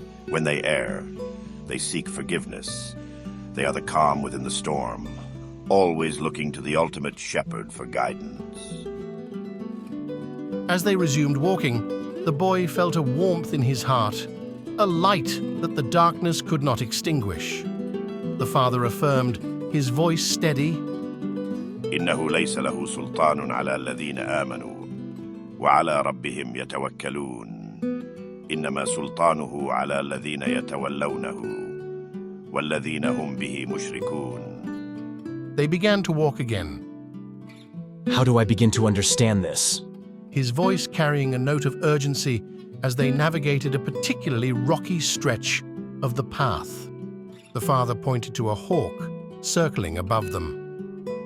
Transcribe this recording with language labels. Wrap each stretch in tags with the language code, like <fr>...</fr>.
<en>When they err, they seek forgiveness. They are the calm within the storm, always looking to the ultimate shepherd for guidance. As they resumed walking, the boy felt a warmth in his heart, a light that the darkness could not extinguish. The father affirmed, his voice steady,</en> <ar>إنه ليس له سلطان على الذين آمنوا وعلى ربهم يتوكلون إنما سلطانه على الذين يتولونه والذين هم به مشركون.</ar> <en>They began to walk again, How do I begin to understand this? his voice carrying a note of urgency as they navigated a particularly rocky stretch of the path. The father pointed to a hawk circling above them.</en>